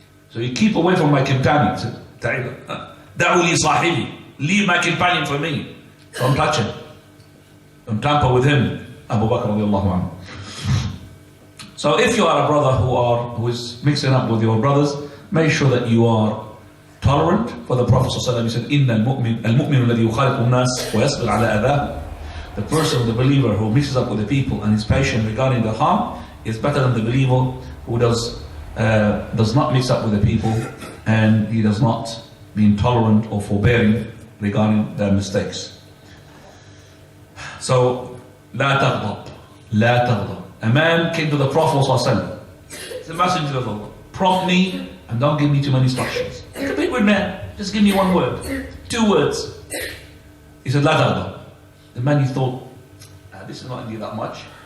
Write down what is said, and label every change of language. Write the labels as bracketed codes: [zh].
[en] So you keep away from my companion. He said, Da'uli sahibi. Leave my companion for me. Don't touch him. Don't tamper with him. Abu Bakr radiallahu anhu. So if you are a brother who is mixing up with your brothers, make sure that you are tolerant. For the Prophet ﷺ, he said, [ar] إِنَّ الْمُؤْمِنُ الَّذِي يُخَالِطُ النَّاسِ وَيَصْبِرْ عَلَىٰ أَذَاهُ. [en] The person, the believer who mixes up with the people and is patient regarding their harm is better than the believer who does not mix up with the people and he does not be intolerant or forbearing regarding their mistakes. [ar] So, لا تغضب, لا تغضب. [en] A man came to the Prophet ﷺ. He's a messenger of Allah. Prompt me and don't give me too many instructions. He's a big word man. Just give me one word, 2 words. He said, [ar] لا تغضب. [en] The man, he thought, this is not indeed that much.